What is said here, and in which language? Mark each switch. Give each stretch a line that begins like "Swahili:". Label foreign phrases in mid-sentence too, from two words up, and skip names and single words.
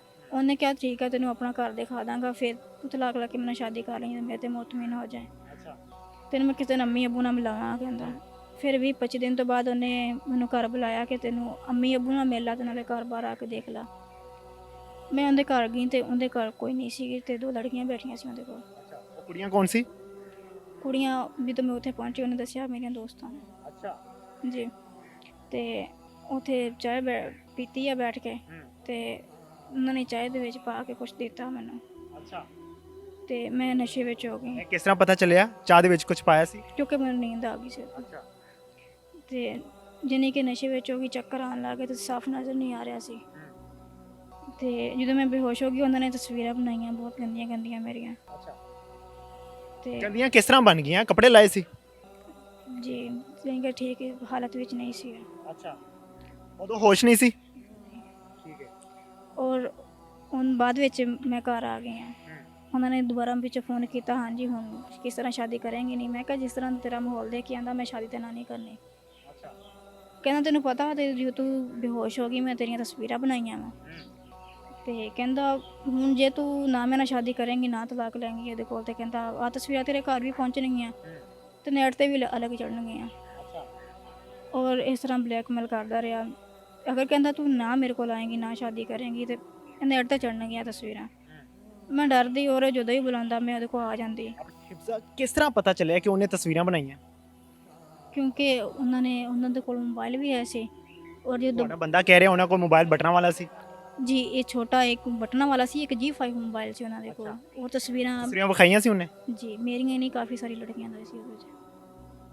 Punjabi: ਉਹਨੇ ਕਿਹਾ ਠੀਕ ਆ, ਤੈਨੂੰ ਆਪਣਾ ਘਰ ਦਿਖਾ ਦਾਂਗਾ, ਫਿਰ ਤੂੰ ਤਲਾਕ ਲੈ ਕੇ ਮੇਰੇ ਨਾਲ ਸ਼ਾਦੀ ਕਰ ਲਈ ਤੇ ਮੇਰੇ ਤੇ ਮੁਤਮਿਨ ਹੋ ਜਾਏ। अच्छा। ਤੈਨੂੰ ਮੈਂ ਕਿਸੇ ਦਿਨ ਅੰਮੀ ਅੱਬੂ ਨਾਲ ਮਿਲਾਵਾਂ ਕਹਿੰਦਾ। ਫਿਰ ਵੀ 25 ਦਿਨ ਤੋਂ ਬਾਅਦ ਉਹਨੇ ਮੈਨੂੰ ਘਰ ਬੁਲਾਇਆ ਕਿ ਤੈਨੂੰ ਅੰਮੀ ਅੱਬੂ ਨਾਲ ਮਿਲ ਲਾ ਤੇ ਨਾਲੇ ਘਰ ਬਾਹਰ ਆ ਕੇ ਦੇਖ ਲਾ। ਮੈਂ ਉਹਦੇ ਘਰ ਗਈ ਤੇ ਉਹਦੇ ਘਰ ਕੋਈ ਨਹੀਂ ਸੀਗੀ ਤੇ 2 ਲੜਕੀਆਂ ਬੈਠੀਆਂ ਸੀ ਉਹਦੇ ਕੋਲ। ਅੱਛਾ। ਵੋ ਕੁੜੀਆਂ ਕੌਣ ਸੀ? ਕੁੜੀਆਂ ਜਦੋਂ ਮੈਂ ਉੱਥੇ ਪਹੁੰਚੀ ਉਹਨੇ ਦੱਸਿਆ ਮੇਰੀਆਂ ਦੋਸਤਾਂ ਨੇ। अच्छा। ਜੀ। ਤੇ ਉੱਥੇ ਚਾਹ ਪੀਤੀ ਆ ਬੈਠ ਕੇ ਤੇ ਉਹਨਾਂ ਨੇ ਚਾਹ ਦੇ ਵਿੱਚ ਪਾ ਕੇ ਕੁਛ ਦਿੱਤਾ ਮੈਨੂੰ अच्छा। ਤੇ ਮੈਂ ਨਸ਼ੇ ਵਿੱਚ ਹੋ ਗਈ ਕਿਸ ਤਰ੍ਹਾਂ ਪਤਾ ਚੱਲਿਆ ਚਾਹ ਦੇ ਵਿੱਚ ਕੁਛ ਪਾਇਆ ਸੀ? ਕਿਉਂਕਿ ਮੈਨੂੰ ਨੀਂਦ ਆ ਗਈ ਸੀ अच्छा। ਤੇ ਜਾਣੀ ਕਿ ਨਸ਼ੇ ਵਿੱਚ ਹੋ ਗਈ, ਚੱਕਰ ਆਉਣ ਲੱਗ ਗਏ ਤੇ ਸਾਫ਼ ਨਜ਼ਰ ਨਹੀਂ ਆ ਰਿਹਾ ਸੀ। ਤੇ ਜਦੋਂ ਮੈਂ ਬੇਹੋਸ਼ ਹੋ ਗਈ ਉਹਨਾਂ ਨੇ ਤਸਵੀਰਾਂ ਬਣਾਈਆਂ ਬਹੁਤ ਗੰਦੀਆਂ ਗੰਦੀਆਂ ਮੇਰੀਆਂ। अच्छा। ਤੇ ਗੰਦੀਆਂ ਕਿਸ ਤਰ੍ਹਾਂ ਬਣ ਗਈਆਂ? ਕੱਪੜੇ ਲਾਏ ਸੀ? ਜੀ ਜਾਣੀ ਕਿ ਠੀਕ ਹਾਲਤ ਵਿੱਚ ਨਹੀਂ ਸੀ। ਅੱਛਾ। ਉਦੋਂ ਹੋਸ਼ ਨਹੀਂ ਸੀ? ਠੀਕ ਹੈ। ਔਰ ਹੁਣ ਬਾਅਦ ਵਿੱਚ ਮੈਂ ਘਰ ਆ ਗਈ ਹਾਂ। ਉਹਨਾਂ ਨੇ ਦੁਬਾਰਾ ਵਿੱਚ ਫੋਨ ਕੀਤਾ, ਹਾਂਜੀ ਹੁਣ ਕਿਸ ਤਰ੍ਹਾਂ ਸ਼ਾਦੀ ਕਰਾਂਗੇ? ਨਹੀਂ। ਮੈਂ ਕਿਹਾ ਜਿਸ ਤਰ੍ਹਾਂ ਤੇਰਾ ਮਾਹੌਲ ਦੇਖ ਕੇ ਆਂਦਾ ਮੈਂ ਸ਼ਾਦੀ ਤੇ ਨਾ ਨਹੀਂ ਕਰਨੀ। अच्छा। ਕਹਿੰਦਾ ਤੈਨੂੰ ਪਤਾ ਤੇ ਜਦੋਂ ਤੂੰ ਬੇਹੋਸ਼ ਹੋ ਗਈ ਮੈਂ ਤੇਰੀਆਂ ਤਸਵੀਰਾਂ ਬਣਾਈਆਂ ਵਾ। ਤੇ ਕਹਿੰਦਾ ਹੁਣ ਜੇ ਤੂੰ ਨਾ ਮੇਰੇ ਨਾਲ ਸ਼ਾਦੀ ਕਰੇਂਗੀ, ਨਾ ਤਲਾਕ ਲੈਂਗੀ ਇਹਦੇ ਕੋਲ, ਤੇ ਕਹਿੰਦਾ ਆਹ ਤਸਵੀਰਾਂ ਤੇਰੇ ਘਰ ਵੀ ਪਹੁੰਚਣਗੀਆਂ ਤੇ ਨੈਟ ਤੇ ਵੀ ਅਲੱਗ ਚੜਨਗੀਆਂ। ਔਰ ਇਸ ਤਰ੍ਹਾਂ ਬਲੈਕਮੇਲ ਕਰਦਾ ਰਿਹਾ। ਅਗਰ ਕਹਿੰਦਾ ਤੂੰ ਨਾ ਮੇਰੇ ਕੋਲ ਆਏਂਗੀ, ਨਾ ਸ਼ਾਦੀ ਕਰੇਂਗੀ ਤੇ ਨੈਟ ਤੇ ਚੜਨਗੀਆਂ ਤਸਵੀਰਾਂ। ਮੈਂ ਡਰਦੀ ਔਰ ਜਦੋਂ ਹੀ ਬੁਲਾਉਂਦਾ ਮੈਂ ਉਹਦੇ ਕੋਲ ਆ ਜਾਂਦੀ ਹਿਫ਼ਜ਼ਾ ਕਿਸ ਤਰ੍ਹਾਂ ਪਤਾ ਚੱਲਿਆ ਕਿ ਉਨ੍ਹੇ ਤਸਵੀਰਾਂ ਬਣਾਈਆਂ? ਕਿਉਂਕਿ ਉਹਨਾਂ ਦੇ ਕੋਲ ਮੋਬਾਈਲ ਵੀ ਹੈ ਸੀ। ਔਰ ਜਦੋਂ ਤੁਹਾਡਾ ਬੰਦਾ ਕਹਿ ਰਿਹਾ ਉਹਨਾਂ ਕੋਲ ਮੋਬਾਈਲ ਬਟਨਾਂ ਵਾਲਾ ਸੀ? ਜੀ ਇਹ ਛੋਟਾ ਇੱਕ ਬਟਨਾਂ ਵਾਲਾ ਸੀ, ਇੱਕ G5 ਮੋਬਾਈਲ ਸੀ ਉਹਨਾਂ ਦੇ ਕੋਲ। ਉਹ ਤਸਵੀਰਾਂ ਤਸਵੀਰਾਂ ਵਿਖਾਈਆਂ ਸੀ ਉਹਨੇ? ਜੀ ਮੇਰੀਆਂ ਹੀ ਨਹੀਂ, ਕਾਫੀ ਸਾਰੀ ਲੜਕੀਆਂ ਦਾ ਸੀ ਉਹਦੇ 'ਚ।